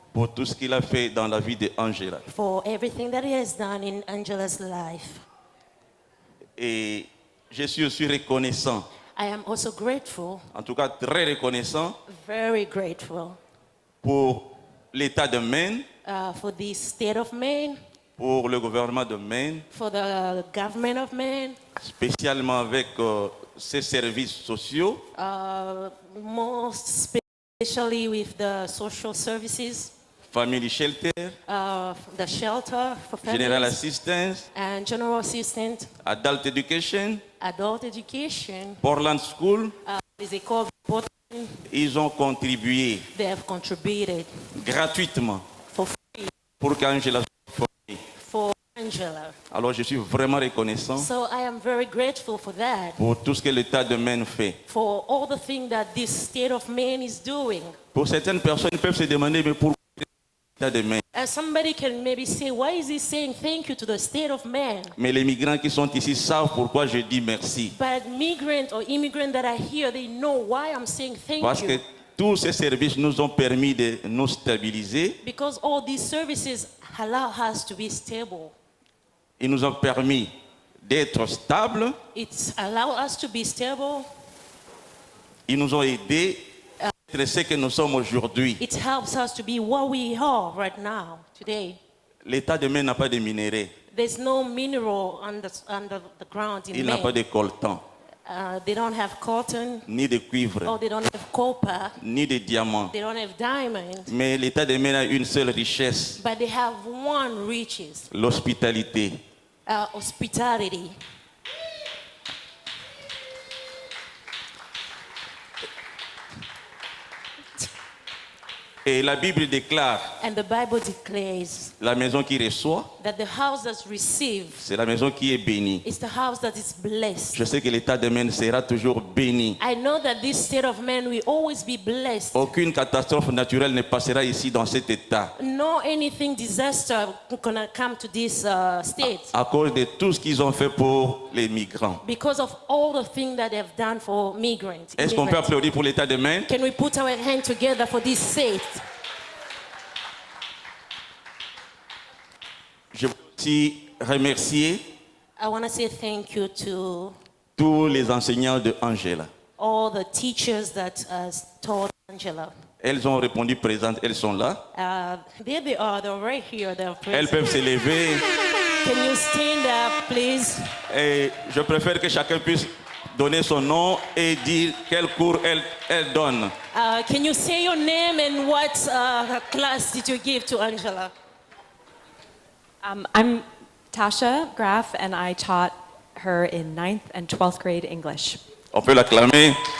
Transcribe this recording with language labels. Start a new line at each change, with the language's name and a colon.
French: pour tout ce qu'il a fait dans la vie d'Angela.
English: for everything that He has done in Angela's life.
French: Et je suis aussi reconnaissant,
English: I am also grateful,
French: en tout cas très reconnaissant,
English: very grateful,
French: pour l'État de Maine,
English: for the state of Maine,
French: pour le gouvernement de Maine,
English: for the government of Maine,
French: spécialement avec ses services sociaux,
English: most especially with the social services, Family Shelter, the shelter for General families, Assistance, and general assistance, Adult Education, adult education, Portland School. is a called
French: Ils ont contribué
English: they have contributed
French: gratuitement
English: for free
French: pour qu'Angela soit formée.
English: for Angela.
French: Alors je suis vraiment reconnaissant
English: So I am very grateful for that,
French: pour tout ce que l'État de Maine fait.
English: for all the things that this state of Maine is doing.
French: Pour certaines personnes peuvent se demander mais pourquoi l'État de Maine?
English: And somebody can maybe say, why is he saying thank you to the state of Maine?
French: Mais les migrants qui sont ici savent pourquoi je dis merci.
English: But migrant or immigrant that are here, they know why I'm saying thank
French: Parce
English: you.
French: que tous ces services nous ont permis de nous stabiliser.
English: Because all these services allow us to be stable.
French: Ils nous ont permis d'être stables.
English: It's allow us to be stable.
French: Ils nous ont aidés à être ce que nous sommes aujourd'hui.
English: It helps us to be what we are right now, today.
French: L'État de Maine n'a pas de minerais.
English: There's no mineral under the ground in
French: Il n'a pas
English: Maine.
French: de coltan,
English: They don't have cotton,
French: ni de cuivre,
English: or they don't have copper,
French: ni de diamants.
English: they don't have diamonds,
French: Mais l'État de Maine a une seule richesse,
English: but they have one riches,
French: l'hospitalité.
English: hospitality.
French: Et la Bible déclare,
English: And the Bible declares
French: la maison qui reçoit,
English: that the house that receives
French: c'est la maison qui est bénie.
English: is the house that is blessed.
French: Je sais que l'État de Maine sera toujours béni.
English: I know that this state of man will always be blessed.
French: Aucune catastrophe naturelle ne passera ici dans cet État
English: No anything disaster gonna come to this state
French: à cause de tout ce qu'ils ont fait pour les migrants.
English: because of all the things that they've done for migrants.
French: Est-ce qu'on peut
English: immigrants.
French: applaudir pour l'État de Maine?
English: Can we put our hand together for this state?
French: Je veux aussi remercier
English: I want to say thank you to
French: tous les enseignants de Angela.
English: all the teachers that taught Angela.
French: Elles ont répondu présentes, elles sont là.
English: There they are, they're right here, they're
French: Elles
English: present.
French: peuvent se lever
English: Can you stand up, please?
French: et je préfère que chacun puisse donner son nom et dire quel cours elle donne.
English: Can you say your name and what class did you give to Angela? I'm Tasha Graff, and I taught her in 9th and 12th grade English.
French: On peut l'acclamer.